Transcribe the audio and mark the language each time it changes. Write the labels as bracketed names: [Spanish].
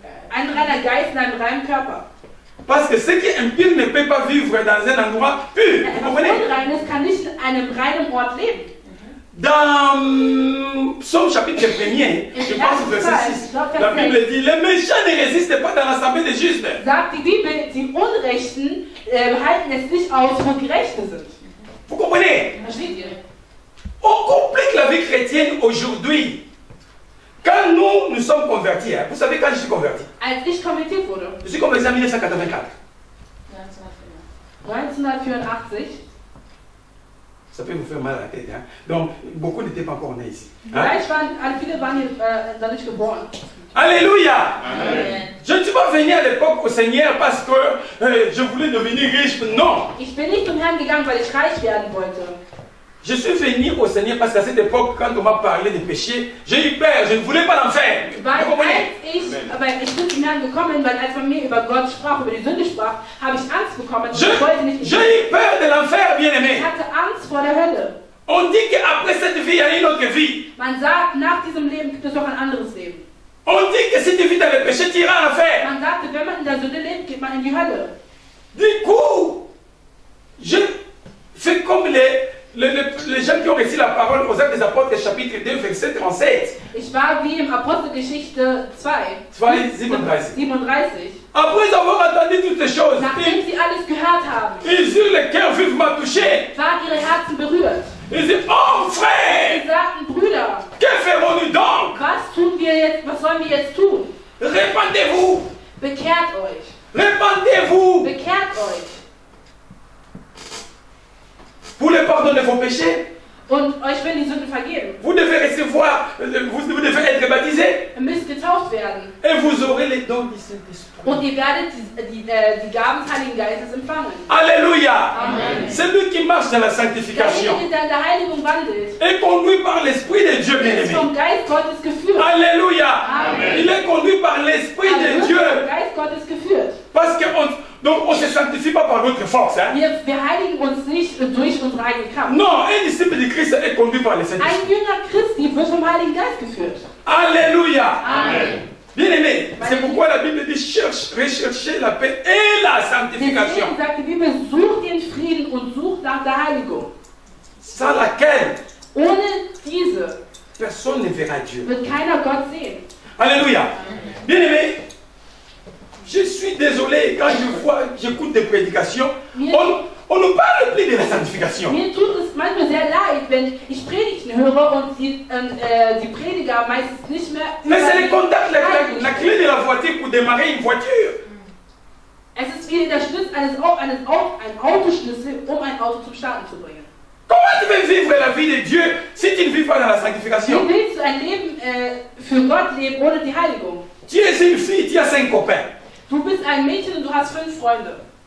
[German] ein reiner Geist in einem reinen Körper. [French] Parce que ce qui est impur ne peut pas vivre dans un endroit pur. Vous comprenez? [German] Unreines kann nicht in einem reinen Ort leben. [French] Dans Psaume chapitre 1er, je pense au verset 6, la Bible dit, les méchants ne résistent pas dans l'assemblée des justes. [German] Sagt die Bibel, die Unrechten halten es nicht aus, wo Gerechte sind. [French] Vous comprenez? [German] Versteht ihr? [French] On complique la vie chrétienne aujourd'hui. Quand nous sommes convertis, hein, vous savez quand je suis converti? [German] Als ich konvertiert wurde, [French] Je suis converti en 1984. [German] 1984, [French] Ça peut vous faire mal à la tête. Hein? Donc, beaucoup n'étaient pas encore nés ici. Hein? [German] viele waren hier noch nicht geboren. Alléluia! Amen. [French] Je ne suis pas venu à l'époque au Seigneur parce que je voulais devenir riche. Non! [German] Ich bin nicht zum Herrn gegangen, weil ich reich werden wollte. [French] Je suis venu au Seigneur parce qu'à cette époque, quand on m'a parlé des péchés, j'ai eu peur, je ne voulais pas l'enfer. [German] Weil [French] Vous comprenez? [German] aber ich bin zum Herrn gekommen, weil als man mir über Gott sprach, über die Sünde sprach, habe ich Angst bekommen. Und ich wollte nicht. [French] J'ai eu peur de l'enfer, bien [German] Ich [French] aimé. [German] hatte Angst vor der Hölle. [French] On dit qu'après cette vie, il y a une autre vie. [German] Man sagt, nach diesem Leben gibt es noch ein anderes Leben. [French] On dit que si tu vis dans le péché, tu iras en enfer. [German] Man sagte, wenn man in der Sünde lebt, geht man in die Hölle. [French] Du coup, je fais comme les gens qui ont reçu la parole aux Actes des Apôtres, chapitre 2, verset 37. [German] Ich war wie im Apostelgeschichte 2, 37. [French] Après avoir entendu toutes ces choses, [German] Nachdem sie alles gehört haben, [French] ils eurent le cœur vivement touché. [German] waren ihre Herzen berührt. [French] Ils disent, oh frère, [German] Sie sagten, Brüder, [French] que ferons-nous donc? [German] was tun wir jetzt, was sollen wir jetzt tun? [French] Répandez-vous, [German] Bekehrt euch. [French] répandez-vous [German] Bekehrt euch. [French] pour le pardon de vos péchés. [German] Und euch werden die Sünden vergeben. [French] Vous devez recevoir, vous devez être baptisé [German] Ihr müsst getauft werden. [French] et vous aurez les dons du Saint-Esprit. [German] Und ihr werdet die Gaben des Heiligen Geistes empfangen. Alléluia. Amen. [French] C'est lui qui marche dans la sanctification [German] Derjenige, der in der Heiligung wandelt, [French] et conduit par l'Esprit de Dieu, [German] ist [French] bien-aimé. [German] vom Geist Gottes geführt. Alléluia. Amen. [French] Il est conduit par l'Esprit [German] Er [French] de [German] wird [French] Dieu. [German] vom Geist Gottes geführt. [French] Parce qu'on ne se sanctifie pas par notre force. Hein? [German] Wir heiligen uns nicht durch unsere eigene Kraft. [French] Non, un disciple de Christ est conduit par le Saint-Esprit. [German] Ein Jünger Christi wird vom Heiligen Geist geführt. Alléluia. Amen. [French] Bien aimé, c'est pourquoi la Bible dit recherchez la paix et la sanctification. [German] Deswegen sagt die Bibel, sucht den Frieden und sucht nach der Heiligung. [French] Sans laquelle [German] Ohne diese [French] personne ne verra Dieu. [German] wird keiner Gott sehen. Alléluia. [French] Bien aimé, je suis désolé quand j'écoute des prédications, on ne parle plus de la sanctification. [German] Mir tut es manchmal sehr leid, wenn ich Predigten höre und die Prediger meistens nicht mehr über [French] Mais c'est le contact, la [German] Heiligung [French] clé de la voiture pour démarrer une voiture. [German] Es ist wie der Schlüssel ein Autoschlüssel, um ein Auto zum Starten zu bringen. [French] Comment tu veux vivre la vie de Dieu si tu ne vis pas dans la sanctification? [German] Wie willst du ein Leben für Gott leben ohne die Heiligung? [French] Tu es une fille, tu as 5 copains. [German] Du bist ein Mädchen und du hast 5 Freunde.